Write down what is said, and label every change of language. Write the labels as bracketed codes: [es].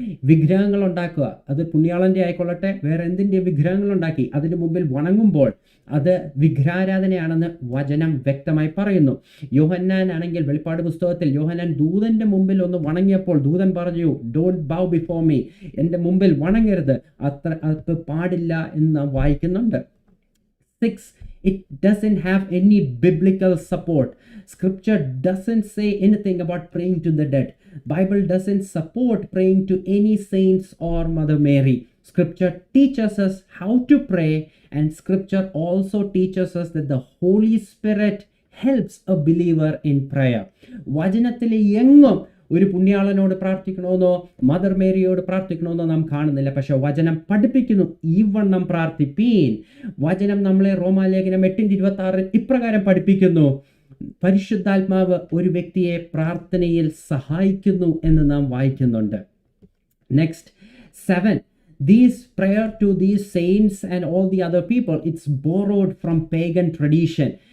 [ml] വിഗ്രഹങ്ങൾ ഉണ്ടാക്കുക, അത് പുണ്യാളന്റെ ആയിക്കൊള്ളട്ടെ വേറെ എന്തിൻ്റെ വിഗ്രഹങ്ങൾ ഉണ്ടാക്കി അതിന് മുമ്പിൽ വണങ്ങുമ്പോൾ അത് വിഗ്രഹാരാധനയാണെന്ന് വചനം വ്യക്തമായി പറയുന്നു. യോഹന്നാൻ ആണെങ്കിൽ വെളിപ്പാട് പുസ്തകത്തിൽ യോഹന്നാൻ ദൂതന്റെ മുമ്പിൽ ഒന്ന് വണങ്ങിയപ്പോൾ ദൂതൻ പറഞ്ഞു, [en] don't bow before me, [ml] എൻ്റെ മുമ്പിൽ വണങ്ങരുത്, അത് പാടില്ല എന്ന് വായിക്കുന്നുണ്ട്. [en] 6, it doesn't have any biblical support. Scripture doesn't say anything about praying to the dead. Bible doesn't support praying to any saints or Mother Mary. Scripture teaches us how to pray, and Scripture also teaches us that the Holy Spirit helps a believer in prayer. [ml] വചനത്തിലെ എങ്ങും ഒരു പുണ്യാളനോട് പ്രാർത്ഥിക്കണമെന്നോ mother മേരിയോട് പ്രാർത്ഥിക്കണമെന്നോ നാം കാണുന്നില്ല. പക്ഷെ വചനം പഠിപ്പിക്കുന്നു, ഈ വണ്ണം പ്രാർത്ഥിപ്പീൻ. വചനം നമ്മളെ റോമാലേഖനം 8:26 ഇപ്രകാരം പഠിപ്പിക്കുന്നു, പരിശുദ്ധാത്മാവ് ഒരു വ്യക്തിയെ പ്രാർത്ഥനയിൽ സഹായിക്കുന്നു എന്ന് നാം വായിക്കുന്നുണ്ട്. [en] Next, 7. These prayer to these saints and all the other people, it's borrowed from pagan tradition.